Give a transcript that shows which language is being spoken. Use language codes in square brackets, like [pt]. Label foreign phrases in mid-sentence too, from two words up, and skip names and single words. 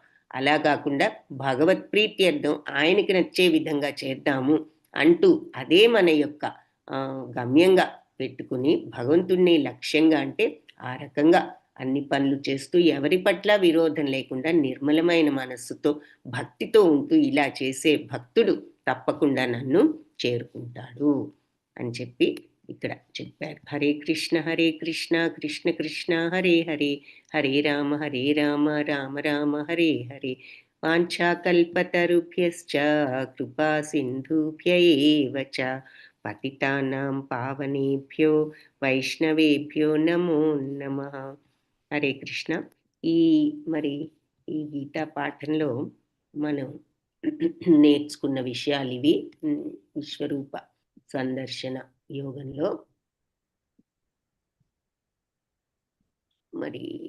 [te] అలా కాకుండా భగవత్ ప్రీత్యర్థం ఆయనకి నచ్చే విధంగా చేద్దాము అంటూ అదే మన యొక్క గమ్యంగా పెట్టుకుని భగవంతుడిని లక్ష్యంగా, అంటే ఆ రకంగా అన్ని పనులు చేస్తూ ఎవరి పట్ల విరోధం లేకుండా నిర్మలమైన మనస్సుతో భక్తితో ఉంటూ ఇలా చేసే భక్తుడు తప్పకుండా నన్ను చేరుకుంటాడు అని చెప్పి ఇక్కడ చెప్పారు. [sa] హరే కృష్ణ కృష్ణ కృష్ణ హరే హరే, హరే రామ రామ రామ హరే హరే. వాంఛాకల్పతరుభ్యశ్చ కృపా సింధుభ్య ఏవ చ పతితానాం పావనేభ్యో వైష్ణవేభ్యో నమో నమః. హరే కృష్ణ. [te] మరి ఈ గీతా పాఠంలో మనం నేర్చుకున్న విషయాలు ఇవి. విశ్వరూప సందర్శన యోగంలో మరి